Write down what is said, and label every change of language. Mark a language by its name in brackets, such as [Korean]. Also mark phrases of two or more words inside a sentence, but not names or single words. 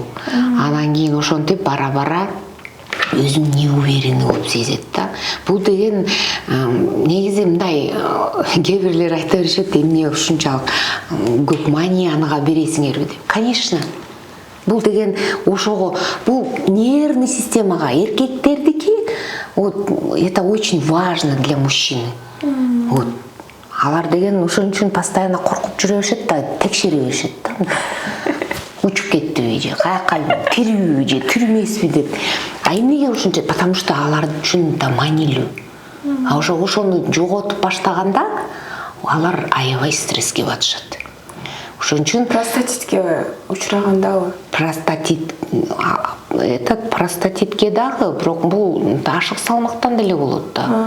[Kyrgyz] Анан кийин ошентип бара-бара өзүн неуверенный болуп сезет да. Бул деген негизи мындай кээ бирлер айта беришет, эмне ушунчалык көп манияныга бересиңерби деп. Конечно. Бул деген ошого, бул нервный системага, эркектердики, [Russian] вот это очень важно для мужчины. Вот. [Kyrgyz] Алар деген ошон үчүн постоянно коркуп жүрө беришет да, текшере беришет да. Учуп кеттиби же, каяка тирүүбү же, тирүүмесиби деп. А эмнеге ушунча? [Russian] Потому что [Kyrgyz] алар үчүн да маанилүү. А ошону жоготуп баштаганда алар аябай стресске батышат. Ошон үчүн простатитке учурагандабы? Простатитке дагы, бирок бул ашык салмактан деле болот да.